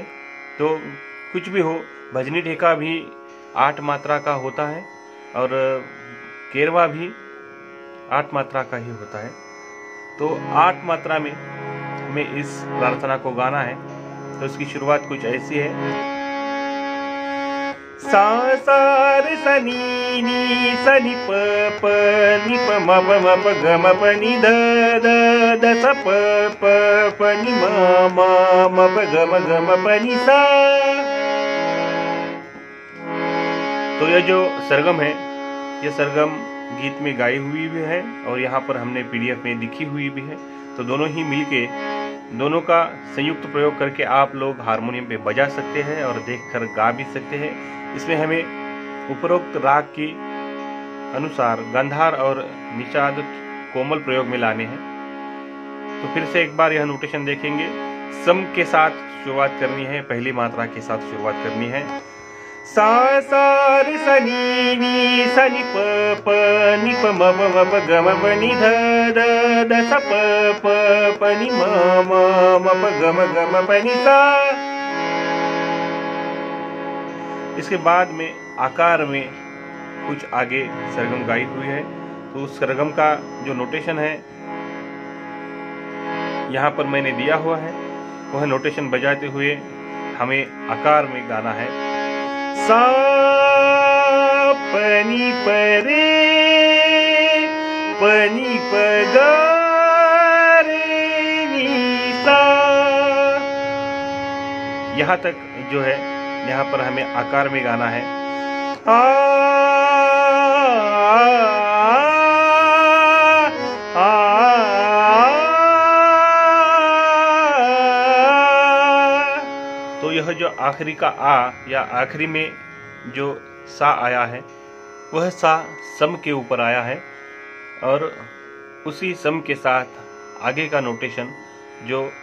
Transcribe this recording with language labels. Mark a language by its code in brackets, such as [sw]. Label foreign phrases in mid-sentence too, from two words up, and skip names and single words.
[hi] तो कुछ भी हो, भजनी ठेका भी 8 मात्रा का होता है और केरवा भी 8 मात्रा का ही होता है। तो 8 मात्रा में हमें इस प्रार्थना को गाना है। तो उसकी शुरुआत कुछ ऐसी है। सा सा रे सा नी नी सा नी प प नी प म प म प ग म प नी ध ध ध सा प प प नी म म म प ग म प नी सा। तो यह जो सरगम है, यह सरगम गीत में गाई हुई भी है और यहाँ पर हमने पीडीएफ में लिखी हुई भी है। तो दोनों ही मिलके, दोनों का संयुक्त प्रयोग करके आप लोग हारमोनियम पे बजा सकते हैं और देखकर गा भी सकते हैं। इसमें हमें उपरोक्त राग के अनुसार गांधार और निषाद कोमल प्रयोग में लाने हैं। तो फिर से एक बार यह नोटेशन देखेंगे। सम के साथ शुरुआत करनी है, पहली मात्रा के साथ शुरुआत करनी है। सा सा रे सा नी नी सा नी प प नी प म म प ग म प नी ध ध ध सा प प प नी म म प ग म प नी सा। इसके बाद में आकार में कुछ आगे सरगम गाई हुई है। तो उस सरगम का जो नोटेशन है यहाँ पर मैंने दिया हुआ है, वह नोटेशन बजाते हुए हमें आकार में गाना है। सा पनी परे पनी पगा रे नी सा। यहाँ तक जो है, यहाँ पर हमें आकार में गाना है। आ तो यह जो आखिरी का आ या आखिरी में जो सा आया है वह सा सम के ऊपर आया है और उसी सम के साथ आगे का नोटेशन जो